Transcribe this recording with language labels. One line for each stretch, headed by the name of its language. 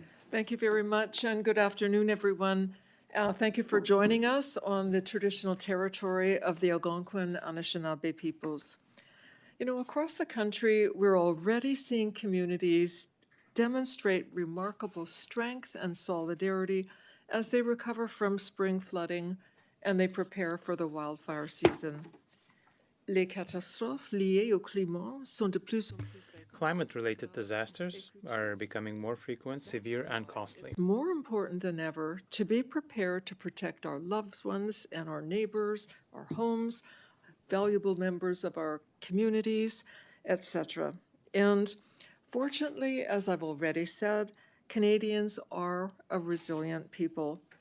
English: Thank you very much, and good afternoon, everyone. Thank you for joining us on the traditional territory of the Algonquin Anishinaabe peoples. You know, across the country, we're already seeing communities demonstrate remarkable strength and solidarity as they recover from spring flooding and they prepare for the wildfire season.
French: Les catastrophes liées au climat sont de plus en plus.
English: Climate-related disasters are becoming more frequent, severe, and costly. It's more important than ever to be prepared to protect our loved ones and our neighbors, our homes, valuable members of our communities, etc. And fortunately, as I've already said, Canadians are a resilient people.